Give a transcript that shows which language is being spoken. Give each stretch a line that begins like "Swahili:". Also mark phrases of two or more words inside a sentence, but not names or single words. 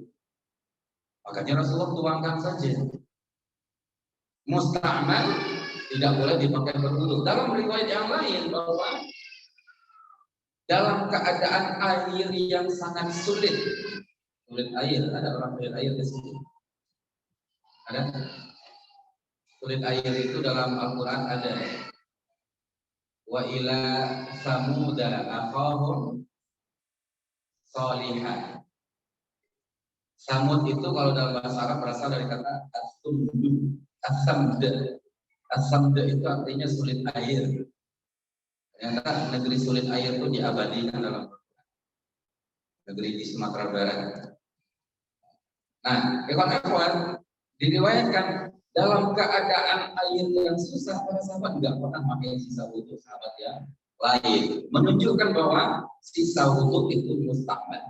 Indonesian: Makanya Rasulullah tuangkan saja. Musta'mal tidak boleh dipakai berwudu. Dalam riwayat yang lain bahwa dalam keadaan air yang sangat sulit air, ada orang sulit air di sini. Ada? Sulit air itu dalam Al-Quran ada.
Arabic: وإلى ثمود أخاهم صالحا.
Indonesian: Samud itu kalau dalam bahasa Arab berasal dari kata as-sumdu, as-samd. As-samd itu artinya sulit air. Ternyata negeri sulit air itu diabadikan dalam negeri di Sumatera Barat. Nah, kawan-kawan, diriwayatkan dalam keadaan air yang susah, para sahabat nggak pernah pakai sisa wudhu sahabat yang lain, menunjukkan bahwa sisa wudhu itu musta'mal.